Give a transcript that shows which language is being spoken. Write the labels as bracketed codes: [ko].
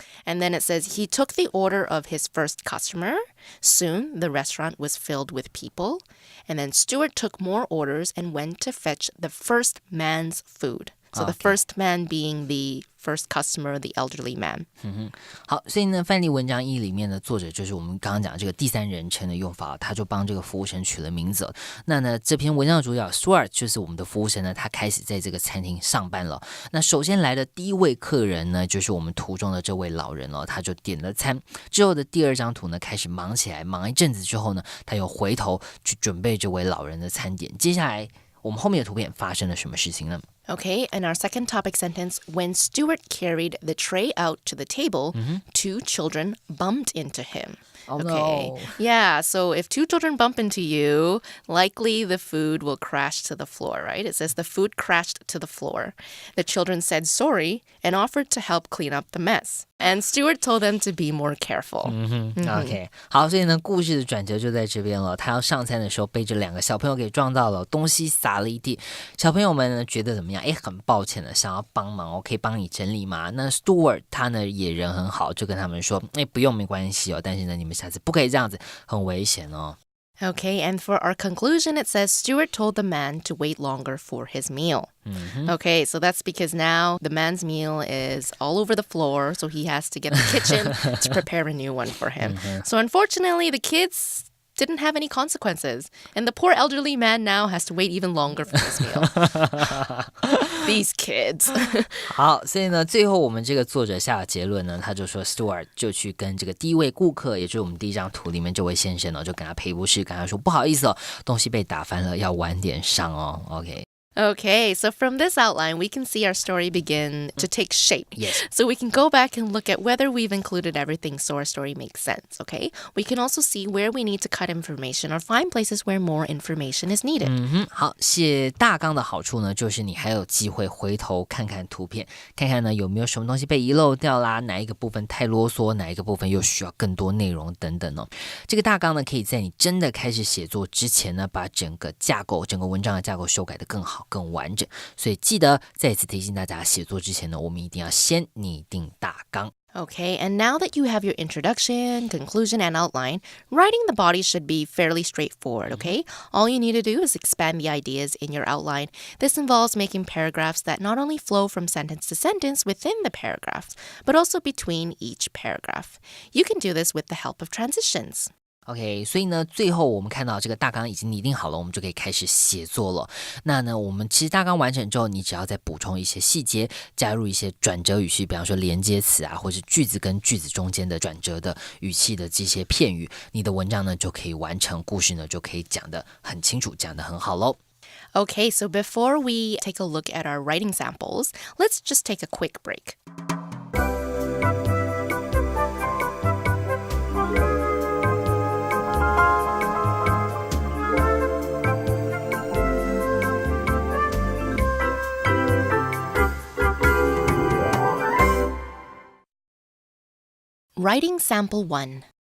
[en] And then it says he took the order of his first customer. Soon the restaurant was filled with people. And then Stuart took more orders and went to fetch the first man's food. So the first man being the first customer, the elderly man. [zh] 好，所以呢，范例文章1里面的作者就是我们刚刚讲这个第三人称的用法，他就帮这个服务生取了名字。那呢，这篇文章的主角 Stuart 就是我们的服务生呢，他开始在这个餐厅上班了。那首先来的第一位客人呢，就是我们图中的这位老人了，他就点了餐。之后的第二张图呢，开始忙起来，忙一阵子之后呢，他又回头去准备这位老人的餐点。接下来我们后面的图片发生了什么事情呢 [en] ？Okay, and our second topic sentence, when Stuart carried the tray out to the table, two children bumped into him. Oh, okay. no. Yeah, so if two children bump into you, likely the food will crash to the floor, right? It says the food crashed to the floor. The children said sorry and offered to help clean up the mess. And Stewart told them to be more careful. [zh] OK， 好，所以呢，故事的转折就在这边了。他要上餐的时候，被这2个小朋友给撞到了，东西洒了一地。小朋友们呢，觉得怎么样？很抱歉的，想要帮忙，我可以帮你整理吗？那 Stewart 他呢也人很好，就跟他们说，不用，没关系哦。但是呢，你们下次不可以这样子，很危险哦。 [en] Okay, and for our conclusion, it says Stewart told the man to wait longer for his meal. Okay, so that's because now the man's meal is all over the floor, so he has to get the kitchen to prepare a new one for him. So unfortunately, the kids didn't have any consequences, and the poor elderly man now has to wait even longer for his meal. These kids. [zh] 好，所以呢，最后我们这个作者下的结论呢，他就说 Stewart 就去跟这个第一位顾客，也就是我们第一张图里面这位先生呢，就跟他赔不是，跟他说不好意思哦，东西被打翻了，要晚点上哦。 [en] Okay, so from this outline, we can see our story begin to take shape. Yes. So we can go back and look at whether we've included everything so our story makes sense, okay? We can also see where we need to cut information or find places where more information is needed. [zh] 好，写大纲的好处呢，就是你还有机会回头看看图片，看看呢有没有什么东西被遗漏掉啦，哪一个部分太啰嗦，哪一个部分又需要更多内容等等哦。这个大纲呢，可以在你真的开始写作之前呢，把整个架构、整个文章的架构修改得更好。更完整，所以记得再次提醒大家，写作之前呢，我们一定要先拟定大纲。 [en] Okay, and now that you have your introduction, conclusion, and outline, writing the body should be fairly straightforward, okay? All you need to do is expand the ideas in your outline. This involves making paragraphs that not only flow from sentence to sentence within the paragraphs, but also between each paragraph. You can do this with the help of transitions.OK, [zh] 所以呢，最后我们看到这个大纲已经拟定好了，我们就可以开始写作了。那呢，我们其实大纲完成之后，你只要再补充一些细节，加入一些转折语气，比方说连接词啊，或是句子跟句子中间的转折的语气的这些片语，你的文章呢就可以完成，故事呢就可以讲得很清楚，讲得很好咯。 [en] Okay, so before we take a look at our writing samples, let's just take a quick break.Writing Sample 1.